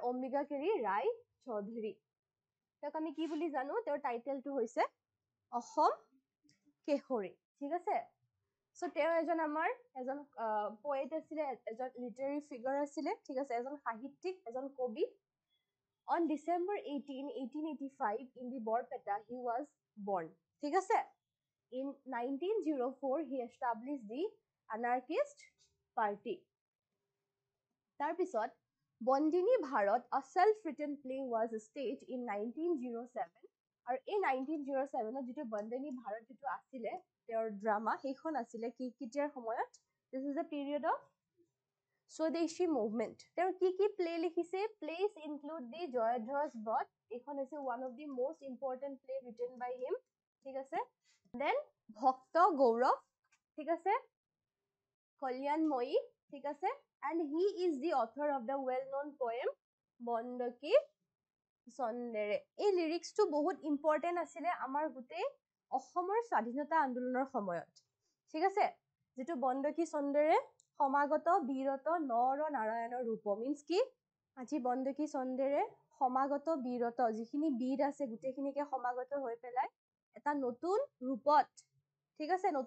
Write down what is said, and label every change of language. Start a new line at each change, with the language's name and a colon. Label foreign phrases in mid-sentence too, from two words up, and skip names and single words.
Assamese: অম্বিকাগিৰি ৰায় চৌধুৰী। তেওঁক আমি কি বুলি জানো? তেওঁৰ টাইটেলটো হৈছে অসম কেশৰী, ঠিক আছে? সো তেওঁ এজন পোয়েট আছিলে, এজন
English: literary figure
Assamese: আছিলে, ঠিক আছে? এজন সাহিত্যিক, এজন কবি।
English: On December 18, 1885 in the Borpeta, he was born.
Assamese: ঠিক আছে?
English: In 1904, he established the Anarchist Party.
Assamese: তাৰপিছত বন্দিনী ভাৰত,
English: a self-written play was staged in 1907.
Assamese: আৰু এই 1907 যিটো বন্দিনী ভাৰত যিটো আছিলে তেওঁৰ ড্ৰামা, সেইখন আছিলে কেতিয়াৰ সময়ত?
English: This is the period of স্বদেশী মুভমেন্ট।
Assamese: তেওঁ কি প্লে লিখিছে?
English: plays include the জয়ধ্বজ বধ,
Assamese: এইখন হৈছে
English: one of the most important play written by him,
Assamese: ঠিক আছে? Then ভক্ত গৌৰৱ, ঠিক আছে? কল্যাণময়ী, ঠিক আছে? And he is the author of the well-known poem বন্দকী চন্দেৰে। এই লিৰিক্সটো বহুত ইম্পৰ্টেণ্ট আছিলে আমাৰ গোটেই অসমৰ স্বাধীনতা আন্দোলনৰ সময়ত, ঠিক আছে? যিটো বন্দকী চন্দেৰে সমাগত বীৰত নৰ নাৰায়ণৰ ৰূপ, মিন্স কি? আজি বন্দকী চন্দেৰে সমাগত বীৰত, যিখিনি বীৰ আছে গোটেইখিনিকে সমাগত হৈ পেলাই এটা নতুন ৰূপত, ঠিক আছে?